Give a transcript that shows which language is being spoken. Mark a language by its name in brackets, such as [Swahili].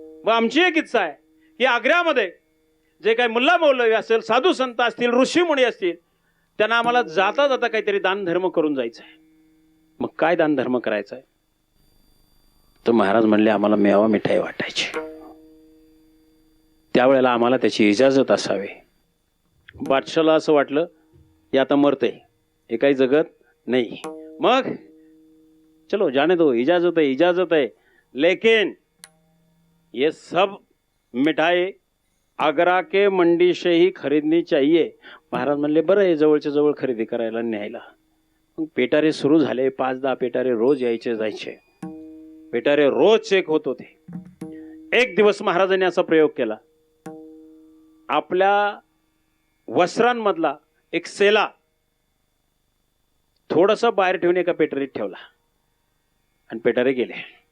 [Marathi] मग आमची एक इच्छा आहे की आग्र्यामध्ये जे काही मुल्ला मौलवी असेल, साधू संत असतील, ऋषीमुनी असतील, त्यांना आम्हाला जाता जाता काहीतरी दान धर्म करून जायचं आहे. मग काय दान धर्म करायचा आहे? तर महाराज म्हणले आम्हाला मेवा मिठाई वाटायची. त्यावेळेला आम्हाला त्याची इजाजत असावी. बादशाला असं वाटलं की आता मरते, हे काही जगत नाही. [Hindi] मग चलो जाने दो, इजाजत है लेकिन ये सब मिठाई आगरा के मंडी से ही खरीदनी चाहिए. [Marathi] महाराज म्हणले बरं आहे, जवळच्या जवळ खरेदी करायला न्यायला. मग पेटारे सुरू झाले. 5-10 पेटारे रोज यायचे जायचे. पेटारे रोज चेक होत होते. एक दिवस महाराजांनी असा प्रयोग केला. आपल्या वस्त्रांमधला एक सेला थोडस बाहेर ठेवून एका पेटारीत ठेवला आणि पेटारे गेले.